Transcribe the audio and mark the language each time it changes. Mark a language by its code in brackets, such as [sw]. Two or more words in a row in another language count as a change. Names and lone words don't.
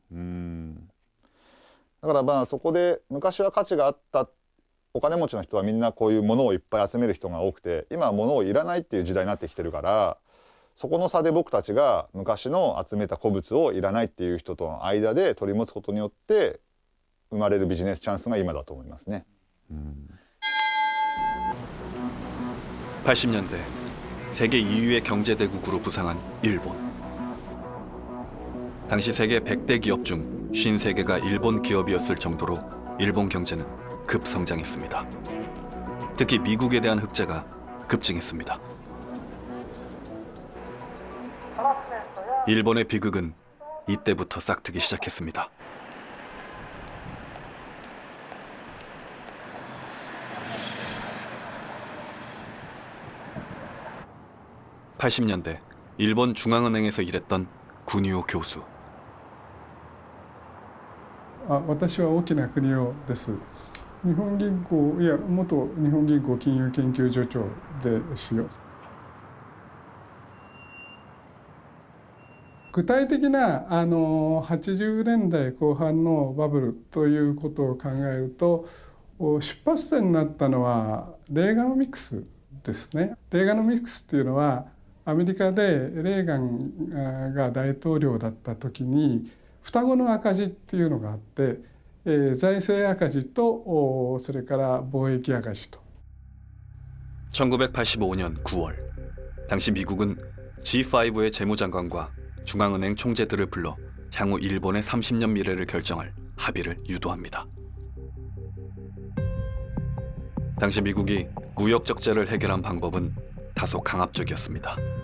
[ja] だからまあそこで昔は価値があったお金持ちの人はみんなこういうものをいっぱい集める人が多くて、今は物をいらないっていう時代になってきてるから、そこの差で僕たちが昔の集めた古物をいらないっていう人との間で取り持つことによって生まれるビジネスチャンスが今だと思いますね。 [ko] 80년대 세계 2위의 경제 대국으로 부상한 일본. 당시 세계 100대 기업 중 53개가 일본 기업이었을 정도로 일본 경제는 급성장했습니다. 특히 미국에 대한 흑자가 급증했습니다. 일본의 비극은 이때부터 싹트기 시작했습니다. (80년대) 일본 중앙은행에서 일했던 구니오 교수. [ja] 私は大きな国をです。日本銀行いや元日本銀行金融研究所長ですよ。具体的な80年代後半のバブルということを考えると、出発点になったのはレーガノミクスですね。レーガノミクスっていうのはアメリカでレーガンが大統領だった時に双子の赤字っていうのがあって、財政赤字とそれから貿易赤字と。 [ko] 1985년 9월 당시 미국은 G5의 재무장관과 중앙은행 총재들을 불러 향후 일본의 30년 미래를 결정할 합의를 유도합니다. 당시 미국이 무역 적자를 해결한 방법은 다소 강압적이었습니다.